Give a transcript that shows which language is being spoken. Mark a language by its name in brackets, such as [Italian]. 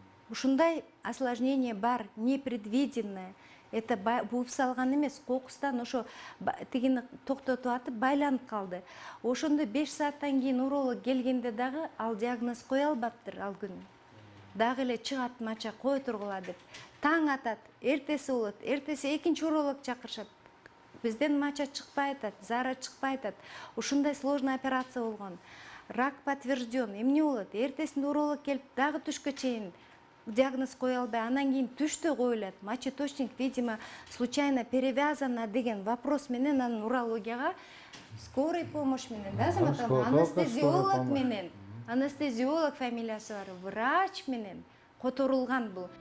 [Kyrgyz] Ушундай осложнение бар, непредвиденное. Это бууп салган эмес, кокустан ошо тигини токтотуп атып байланып калды. Ошондо 5 сааттан кийин уролог келгенде дагы ал диагноз кое албаптыр ал күнү. Дагы эле чыгат мача кой тургула деп. Таң атат, эртеси болот, эртеси экинчи уролог чакырышат. Бизден мача чыкпай атат, заара чыкпай атат. Ушундай сложный операция болгон. [Russian] Рак подтвержден. [Kyrgyz] Эмне болот? Эртесинде уролог келип дагы түшкө чейин диагноз кое албай, анан кийин түштө коюлат. [Russian] Мочеточник, видимо, случайно перевязана [Kyrgyz] деген вопрос менен анын урологияга [Russian] скорый помощь [Kyrgyz] менен, да, Азамат ага, анестезиолог менен, анестезиолог фамилиясы бар, врач менен которулган бул.